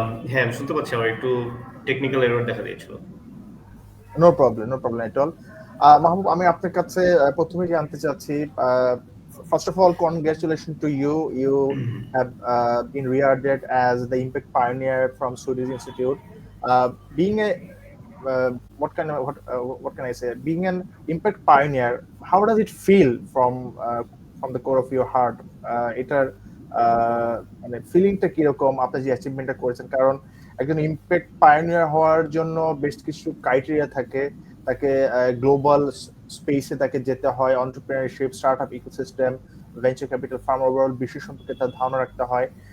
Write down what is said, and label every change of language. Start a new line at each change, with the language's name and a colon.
Bangla: হ্যাঁ, আমি শুনতে পাচ্ছি। আমার একটু টেকনিক্যাল এরর দেখা দিয়েছিল।
English: No problem at all.
Bangla: মাহবুব, আমি আপনার কাছে প্রথমে জানতে চাচ্ছি,
English: first of all, congratulations to you. You have been rewarded as the Impact Pioneer from Swedish Institute. Being a what can I say? Being an Impact Pioneer, how does it feel from the core of your heart?
Bangla: এটার মানে ফিলিংটা কিরকম আপনি যে অ্যাচিভমেন্টটা করেছেন? কারণ একজন impact pioneer হওয়ার জন্য বেশ কিছু ক্রাইটেরিয়া থাকে। তাকে গ্লোবাল স্পেসে তাকে যেতে হয়, entrepreneurship, startup ecosystem, venture capital farm, overall বিশ্ব সম্পর্কে তার ধারণা রাখতে হয়।